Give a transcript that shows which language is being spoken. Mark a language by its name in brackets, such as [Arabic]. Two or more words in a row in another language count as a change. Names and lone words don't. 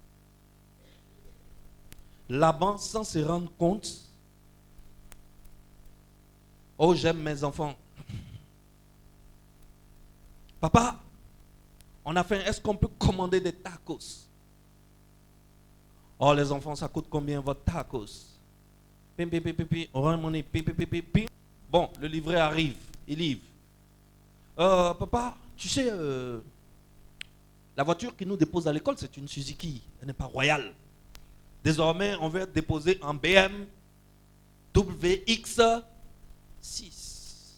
[French] Laban, sans se rendre compte, oh j'aime mes enfants. Papa, on a faim, est-ce qu'on peut commander des tacos? Oh les enfants, ça coûte combien votre tacos? Pim, pim, pim, pim, pim, orange money, pim, pim, pim, pim, pim. Bon, le livret arrive, il livre. Papa, tu sais, la voiture qui nous dépose à l'école, c'est une Suzuki, elle n'est pas royale. Désormais, on veut être déposé en BMW X 6.